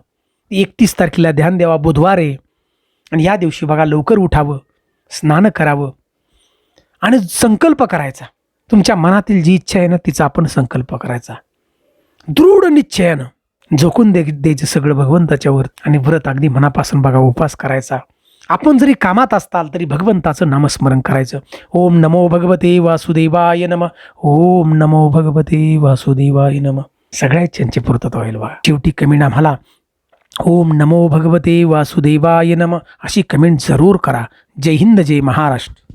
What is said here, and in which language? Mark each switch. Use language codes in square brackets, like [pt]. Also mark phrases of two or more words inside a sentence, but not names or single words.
[mr] 31 तारखेला ध्यान देवा, बुधवार आहे, आणि या दिवशी बघा लवकर उठावं, स्नान करावं आणि संकल्प करायचा. तुमच्या मनातील जी इच्छा आहे ना तिचा आपण संकल्प करायचा, दृढ निश्चयानं झोकून द्यायचं सगळं भगवंताच्यावर, आणि व्रत अगदी मनापासून बघा उपवास करायचा आपण जरी कामात असताल तरी भगवंताचं नामस्मरण करायचं. [sa] ओम नमो भगवते वासुदेवाय नम. ओम नमो भगवते वासुदेवाय नम. [mr] सगळ्याच यांची पूर्तता होईल बघा. शेवटी कमेंट आम्हाला [sa] ओम नमो भगवते वासुदेवाय नम [mr] अशी कमेंट जरूर करा. जय हिंद, जय महाराष्ट्र.